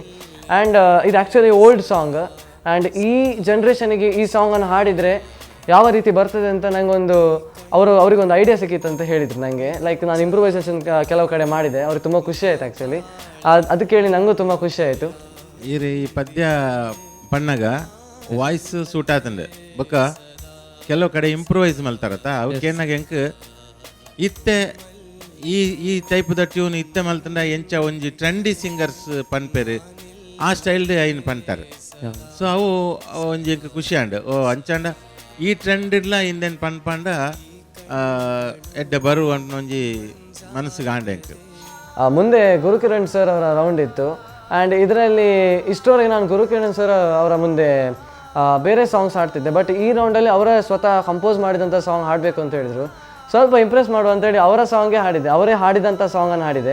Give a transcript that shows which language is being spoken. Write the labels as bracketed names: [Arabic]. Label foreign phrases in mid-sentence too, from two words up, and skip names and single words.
[Kannada] ಆ್ಯಂಡ್ ಇದು ಆ್ಯಕ್ಚುಲಿ [English] old song, [Kannada] ಆ್ಯಂಡ್ ಈ ಜನ್ರೇಷನಿಗೆ ಈ ಸಾಂಗನ್ನು ಹಾಡಿದರೆ ಯಾವ ರೀತಿ ಬರ್ತದೆ ಅಂತ ನನಗೊಂದು ಅವರಿಗೊಂದು ಐಡಿಯಾ ಸಿಕ್ಕಿತ್ತು ಅಂತ ಹೇಳಿದರು ನನಗೆ. ಲೈಕ್ ನಾನು ಇಂಪ್ರೂವೈಸೇಷನ್ ಕೆಲವು ಕಡೆ ಮಾಡಿದೆ, ಅವ್ರಿಗೆ ತುಂಬ ಖುಷಿ ಆಯಿತು ಆ್ಯಕ್ಚುಲಿ. ಅದು ಕೇಳಿ ನನಗೂ ತುಂಬ ಖುಷಿ ಆಯಿತು. [Tulu] ಈ ಪದ್ಯ ಪಣ್ಣಗ [English] voice suit [Tulu] ಆತಂಡೆ ಬೊಕ್ಕ ಕೆಲವು ಕಡೆ ಇಂಪ್ರೂವೈಸ್ ಮಲ್ತಾರತ್ತ ಅವಕ್ಕೇನಾಗ ಹೆಂಗೆ ಇತ್ತೆ ಈ ಟೈಪ್ದ ಟ್ಯೂನ್ ಇತ್ತೆ ಮಲ್ತಂಡ ಎಂಚ ಒಂಜಿ [English] trendy singers [Tulu] ಪನ್ಪೇರು ಆ ಸ್ಟೈಲ್ಡ್ ಐನ್ ಪಂತಾರೆ. ಸೊ ಅವು ಒಂಜಿ ಖುಷಿ ಅಂಡ್ ಓ ಅಂಚಾಂಡ ಈ ಟ್ರೆಂಡ್ ಇಲ್ಲ ಹಿಂದೇನು ಪಂಡ ಎಡ್ಡ ಬರು ಅಂತ ಒಂಜಿ ಮನಸ್ಸಿಗೆ ಆಂಡ ಹೆಂಗೆ. [Kannada] ಮುಂದೆ ಗುರುಕಿರಣ್ ಸರ್ ಅವರ ರೌಂಡ್ ಇತ್ತು, ಆ್ಯಂಡ್ ಇದರಲ್ಲಿ ಇಷ್ಟವರೆಗೆ ನಾನು ಗುರುಕಿರಣ್ ಸರ್ ಅವರ ಮುಂದೆ ಬೇರೆ ಸಾಂಗ್ಸ್ ಹಾಡ್ತಿದ್ದೆ, ಬಟ್ ಈ ರೌಂಡಲ್ಲಿ ಅವರೇ ಸ್ವತಃ ಕಂಪೋಸ್ ಮಾಡಿದಂಥ ಸಾಂಗ್ ಹಾಡಬೇಕು ಅಂತ ಹೇಳಿದರು. ಸ್ವಲ್ಪ ಇಂಪ್ರೆಸ್ ಮಾಡುವ ಅಂತೇಳಿ ಅವರ ಸಾಂಗೇ ಹಾಡಿದೆ, ಅವರೇ ಹಾಡಿದಂಥ ಸಾಂಗನ್ನು ಹಾಡಿದೆ.